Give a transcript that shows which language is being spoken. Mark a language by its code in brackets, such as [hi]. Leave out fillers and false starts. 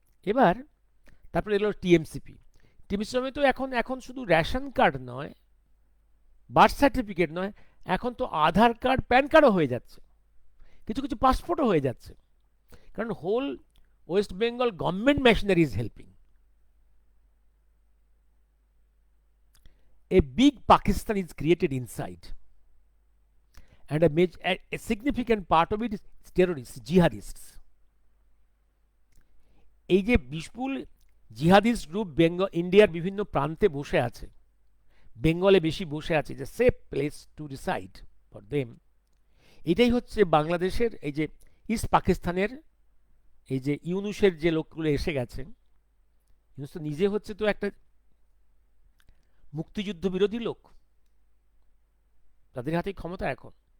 [bn] এবার তারপরে এলো টিএমসিপি। টিএমসিপি তো এখন শুধু রেশন কার্ড নয়, বার্থ সার্টিফিকেট নয়, এখন তো আধার কার্ড, প্যান কার্ডও হয়ে যাচ্ছে, কিছু কিছু পাসপোর্টও হয়ে যাচ্ছে, কারণ [en] Whole West Bengal government machinery is helping. A big Pakistan is created inside, and a significant part of it is terrorists, jihadists. [bn] এই যে বিপুল জিহাদিস্ট গ্রুপ ইন্ডিয়ার বিভিন্ন প্রান্তে বসে আছে, বেঙ্গলে বেশি বসে আছে, যে [en] Safe place to reside for them. [bn] এটাই হচ্ছে বাংলাদেশের এই যে ইস্ট পাকিস্তানের এই যে ইউনুসের যে লোকগুলো এসে গেছে, ইউনুস তো নিজে হচ্ছে তো একটা মুক্তিযুদ্ধ বিরোধী লোক, তাদের হাতেই ক্ষমতা এখন।